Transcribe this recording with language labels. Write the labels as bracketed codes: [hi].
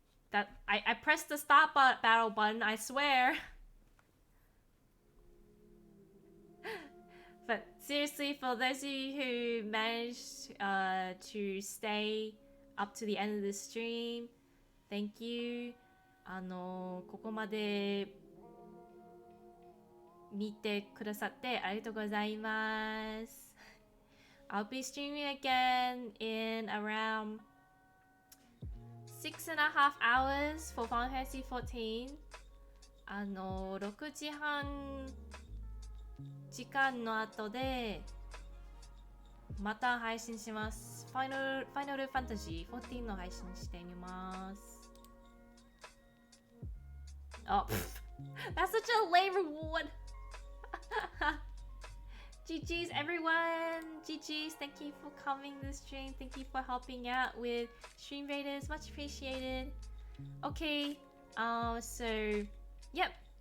[en] That I pressed the start battle button, I swear. But seriously, for those of you who managed to stay up to the end of the stream, thank you. [ja] ここまで見てくださってありがとうございます。 [en] I'll be streaming again in around 6.5 hours for Final Fantasy 14. [ja] 6時半時間の後でまた配信します。ファイナルファンタジー14の配信してみます。 [en] Oh, that's such a lame reward. GG's everyone. GG's. Thank you for coming this stream. Thank you for helping out with stream raiders. Much appreciated. Okay. So, yep.